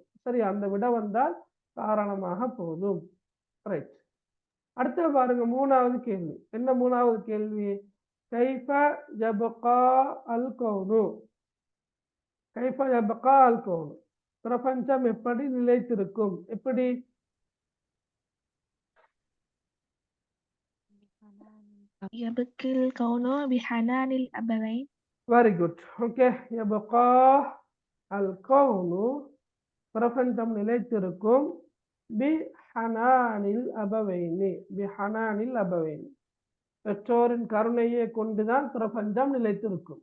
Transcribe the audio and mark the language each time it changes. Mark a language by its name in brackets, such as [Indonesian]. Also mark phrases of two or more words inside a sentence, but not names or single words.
[Tamil] சரி, அந்த விட வந்தால் தாராளமாக போதும். ரைட். அடுத்து பாருங்க, 3வது கேள்வி. என்ன 3வது கேள்வி? [Arabic] كيف يبقى الكون, كيف يبقى الكون, [Tamil] பிரபஞ்சம் எப்படி நிலைத்திருக்கும்? எப்படி? [Arabic] يبكي الكون بحنان الأبوين. [English] very good, okay. [Arabic] يبقى الكون, [Tamil] பிரபஞ்சம் நிலைத்திருக்கும், [Arabic] بحنان الأبوين, بحنان الأبوين, [Tamil] பெற்றோரின் கருணையை கொண்டுதான் பிரபஞ்சம் நிலைத்திருக்கும்.